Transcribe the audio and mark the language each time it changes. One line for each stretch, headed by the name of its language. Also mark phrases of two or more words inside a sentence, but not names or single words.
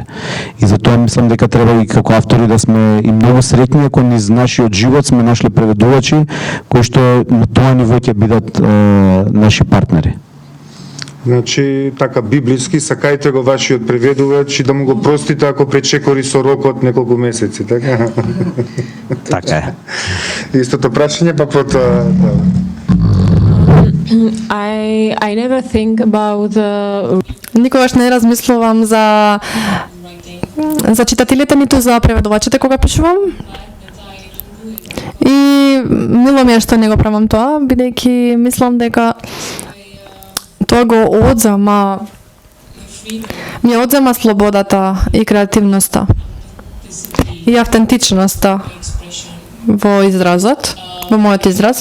Macedonian: И затоа мислам дека треба и како автори да сме и многу среќни ако низ нашиот живот сме нашли преведувачи кои што на тоа ниво ќе бидат наши партнери. Значи, така библиски, сакајте го вашиот преведувач и да му го простите ако пречекори со рокот неколку месеци, така? Така е. Истото прашање, па потоа...
English: I never think about
Macedonian: Никогаш не размислувам за читателите, ниту за преведувачите кога пишувам. И мило ми е што не го правам тоа, бидејќи мислам дека тоа го ми одзема слободата и креативноста и автентичноста во изразот, во мојот израз.